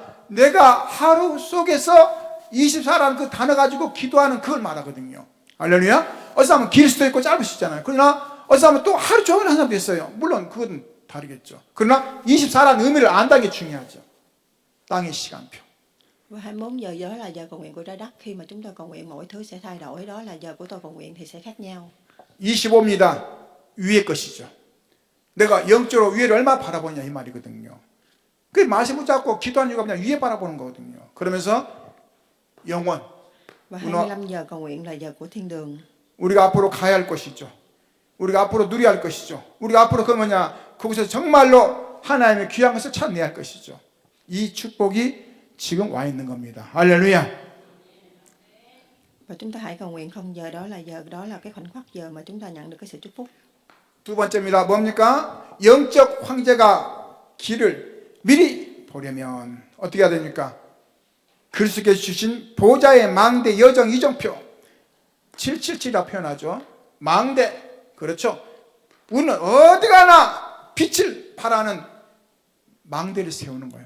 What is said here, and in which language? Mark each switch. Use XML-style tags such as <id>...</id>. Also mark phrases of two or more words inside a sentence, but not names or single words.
<ko>내가 하루 속에서 24라는 그 단어 가지고 기도하는 그걸 말하거든요. 할렐루야. 어떤 사람은 길 수도 있고 짧을 수 있잖아요. 그러나 어떤 사람은 또 하루 종일 하는 사람도 있어요. 물론 그건 다르겠죠. 그러나 24라는 의미를 안다는 게 중요하죠. 땅의 시간표.</ko> <vi>Và 24 giờ đó là giờ cầu nguyện của trái đất. Khi mà chúng ta cầu nguyện mọi thứ sẽ thay đổi. Đó là giờ của tôi cầu nguyện thì sẽ khác nhau.</vi> <ko>25입니다. 위의 것이죠. 내가 영적으로 위를 얼마나 바라보냐 이 말이거든요. 그 말씀 붙잡고 기도하는 이유가 그냥 위에 바라보는 거거든요. 그러면서 영원.</ko> <vi>Và 25 giờ cầu nguyện là giờ của thiên đường.</vi> <ko>우리가 앞으로 가야 할 것이죠. 우리가 앞으로 누려야 할 것이죠. 우리가 앞으로 거기서 정말로 하나님의 귀한 것을 찾아내야 할 것이죠. 이 축복이 지금 와 있는 겁니다. 할렐루야.</ko> <vi>Và chúng ta hãy cầu nguyện không giờ đó là cái khoảnh khắc giờ mà chúng ta nhận được cái sự chúc phúc.</vi> <ko>두 번째입니다. 뭡니까? 영적 황제가 길을 미리 보려면 어떻게 해야 됩니까? 그리스도께서 주신 보좌의 망대 여정 이정표 777이라고 표현하죠. 망대, 그렇죠. 우리는 어디 가나 빛을 발하는 망대를 세우는 거예요.</ko>